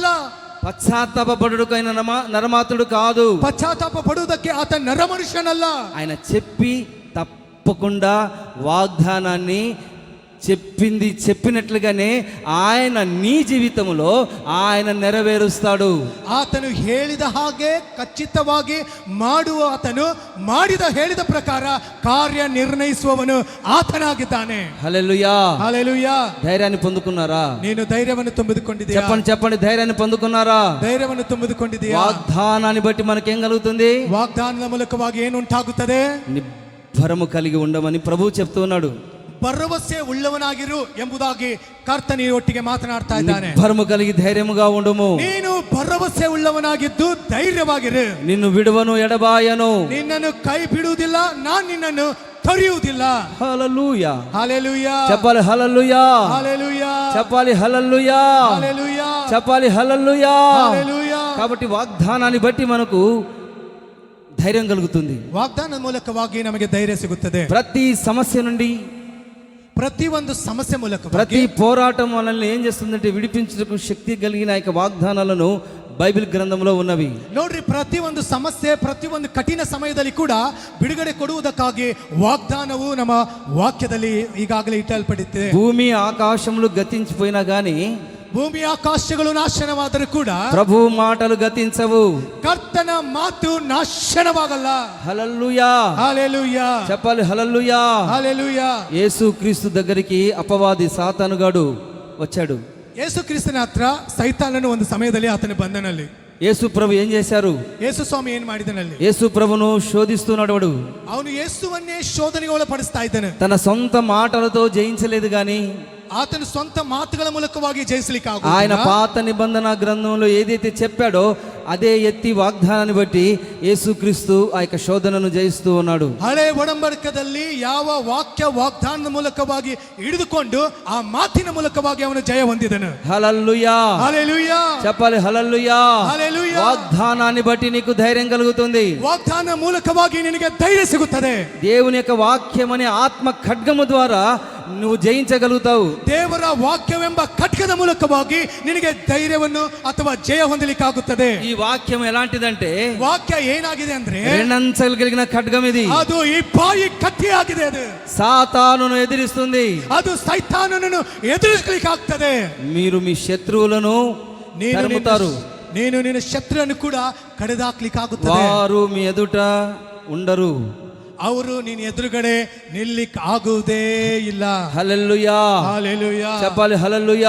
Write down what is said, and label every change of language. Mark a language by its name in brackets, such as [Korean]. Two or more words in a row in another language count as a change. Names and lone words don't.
[Telugu] పశ్చాత్తాపడుటకు ఆయన నరమాత్రుడు కాదు. [Kannada] ಪಶ್ಚಾತ್ತಾಪ ಪಡುವುದಕ್ಕೆ ಆತ ನರಮನುಷ್ಯನಲ್ಲ. [Telugu] ఆయన చెప్పి తప్పకుండా వాగ్దానాన్ని చెప్పినట్లుగానే ఆయన నీ జీవితంలో ఆయన నెరవేరుస్తాడు. [Kannada] ಆತನು ಹೇಳಿದ ಹಾಗೆ ಖಚಿತವಾಗಿ ಮಾಡುವ ಆತನು ಹೇಳಿದ ಪ್ರಕಾರ ಕಾರ್ಯ ನಿರ್ಣಯಿಸುವವನು ಆತನಾಗಿದ್ದಾನೆ. [Telugu] హల్లెలూయా, హల్లెలూయా. ధైర్యాన్ని పొందుకున్నారా? [Kannada] ನೀನು ధైర్ಯವನ್ನು ತುಂಬಿದುಕೊಂಡಿದ್ದೀಯಾ? [Telugu] చెప్పండి, ధైర్యాన్ని పొందుకున్నారా? [Kannada] ಧೈರ್ಯವನ್ನು ತುಂಬಿದುಕೊಂಡಿದ್ದೀಯಾ? [Telugu] వాగ్దానాన్ని బట్టి మనకేం కలుగుతుంది? [Kannada] ವಾಗ್ದಾನದ ಮೂಲಕವಾಗಿ ಏನುಂಟಾಗುತ್ತದೆ? [Telugu] నిబ్బరము కలిగి ఉండమని ప్రభువు చెప్తూ ఉన్నాడు. [Kannada] ಭರವಸೆ ಉಳ್ಳವನಾಗಿರು ಎಂಬುದಾಗಿ ಕರ್ತನ ಒಟ್ಟಿಗೆ ಮಾತನಾಡ್ತಾ ಇದ್ದಾನೆ. [Telugu] నిబ్బరము కలిగి ధైర్యముగా ఉండుము. [Kannada] ನೀನು ಭರವಸೆ ಉಳ್ಳವನಾಗಿದ್ದು ಧೈರ್ಯವಾಗಿರು. [Telugu] నిన్ను విడువను ఎడబాయను, [Kannada] ನಿನ್ನನ್ನು ಕೈ ಬಿಡುವುದಿಲ್ಲ, ನಾನು ನಿನ್ನನ್ನು ತೊರೆಯುವುದಿಲ್ಲ. [Telugu] హల్లెలూయా, హల్లెలూయా. చెప్పాలి హల్లెలూయా, హల్లెలూయా. చెప్పాలి హల్లెలూయా, హల్లెలూయా. చెప్పాలి హల్లెలూయా. హల్లెలూయా. కాబట్టి వాగ్దానాన్ని బట్టి మనకు ధైర్యం కలుగుతుంది. [Kannada] ವಾಗ್ದಾನದ ಮೂಲಕವಾಗಿ ನಮಗೆ ಧೈರ್ಯ ಸಿಗುತ್ತದೆ. [Telugu] ప్రతి సమస్య నుండి, [Kannada] ಪ್ರತಿ ಒಂದು ಸಮಸ್ಯೆ ಮೂಲಕ, [Telugu] ప్రతి పోరాటం మనల్ని ఏం చేస్తుందంటే విడిపించుటకు శక్తి కలిగిన యొక్క వాగ్దానాలను బైబిల్ గ్రంథంలో ఉన్నవి. [Kannada] ನೋಡ್ರಿ, ಪ್ರತಿ ಒಂದು ಸಮಸ್ಯೆ, ಪ್ರತಿ ಒಂದು ಕಠಿಣ ಸಮಯದಲ್ಲಿ ಕೂಡ ಬಿಡುಗಡೆ ಕೊಡುವುದಕ್ಕಾಗಿ ವಾಗ್ದಾನವು ನಮ್ಮ ವಾಕ್ಯದಲ್ಲಿ ಈಗಾಗಲೇ ಇಟ್ಟಲ್ಪಟ್ಟಿದೆ. [Telugu] భూమి ఆకాశములు గతించిపోయినా గానీ [Kannada] ಭೂಮಿ ಆಕಾಶಗಳು ನಾಶನವಾದರೂ ಕೂಡ [Telugu] ప్రభు మాటలు గతించవు, [Kannada] ಕರ್ತನ ಮಾತು ನಾಶನವಾಗಲ್ಲ. [Telugu] హల్లెలూయా, హల్లెలూయా. చెప్పాలి హల్లెలూయా. హల్లెలూయా. యేసు క్రీస్తు దగ్గరికి అపవాది సాతానుగాడు వచ్చాడు. [Kannada] ಯೇಸು ಕ್ರಿಸ್ತನ ಹತ್ರ ಸೈತಾನನು ಒಂದು ಸಮಯದಲ್ಲಿ ಆತನ ಬಂದನಲ್ಲಿ. [Telugu] యేసు ప్రభు ఏం చేశారు? [Kannada] ಯೇಸು ಸ್ವಾಮಿ ಏನ್ ಮಾಡಿದನಲ್ಲಿ? [Telugu] యేసు ప్రభును శోధిస్తున్నాడు. [Kannada] ಅವನು ಯೇಸುವನ್ನೇ ಶೋಧನೆಗೆ ಒಳಪಡಿಸ್ತಾ ಇದ್ದಾನೆ. [Telugu] తన సొంత మాటలతో జయించలేదు గాని [Kannada] ಆತನು ಸ್ವಂತ ಮಾತುಗಳ ಮೂಲಕವಾಗಿ ಜಯಿಸಲಿಕ್ಕೆ [Telugu] ఆయన పాత నిబంధన గ్రంథంలో ఏదైతే చెప్పాడో అదే ఎత్తి వాగ్దానాన్ని బట్టి యేసుక్రీస్తు ఆ యొక్క శోధనను జయిస్తూ ఉన్నాడు. [Kannada] ಹಳೆ ಒಡಂಬಡಿಕೆಯಲ್ಲಿ ಯಾವ ವಾಕ್ಯ ವಾಗ್ದಾನದ ಮೂಲಕವಾಗಿ ಹಿಡಿದುಕೊಂಡು ಆ ಮಾತಿನ ಮೂಲಕವಾಗಿ ಅವನು ಜಯ ಹೊಂದಿದನು. [Telugu] హల్లెలూయా, హల్లెలూయా. చెప్పాలి హల్లెలూయా. హల్లెలూయా. వాగ్దానాన్ని బట్టి నీకు ధైర్యం కలుగుతుంది. [Kannada] ವಾಗ್ದಾನ ಮೂಲಕವಾಗಿ ನಿನಗೆ ಧೈರ್ಯ ಸಿಗುತ್ತದೆ. [Telugu] దేవుని యొక్క వాక్యం అనే ఆత్మ ఖడ్గము ద్వారా నువ్వు జయించగలుగుతావు. [Kannada] ದೇವರ ವಾಕ್ಯವೆಂಬ ಖಡ್ಗದ ಮೂಲಕವಾಗಿ ನಿನಗೆ ಧೈರ್ಯವನ್ನು ಅಥವಾ ಜಯ ಹೊಂದಲಿಕ್ಕಾಗುತ್ತದೆ. [Telugu] ఈ వాక్యం ఎలాంటిదంటే [Kannada] ವಾಕ್ಯ ಏನಾಗಿದೆ ಅಂದ್ರೆ [Telugu] రెండంచెలు కలిగిన ఖడ్గం ఇది. [Kannada] ಅದು ಈ ಬಾಯಿ ಕತ್ತಿ ಆಗಿದೆ. ಅದು [Telugu] సాతానును ఎదిరిస్తుంది. [Kannada] ಅದು ಸೈತಾನನನ್ನು ಎದುರಿಸಲಿಕ್ಕಾಗ್ತದೆ. [Telugu] మీరు మీ శత్రువులను తరుముతారు, [Kannada] ನೀನು ನಿನ್ನ ಶತ್ರುವನ್ನು ಕೂಡ ಕಡಿದಾಕ್ಲಿಕ್ಕಾಗುತ್ತದೆ. [Telugu] వారు మీ ఎదుట ఉండరు, [Kannada] ಅವರು ನೀನು ಎದುರುಗಡೆ ನಿಲ್ಲಿಕ್ ಆಗುವುದೇ ಇಲ್ಲ. [Telugu] హల్లెలూయా, హల్లెలూయా. చెప్పాలి హల్లెలూయా.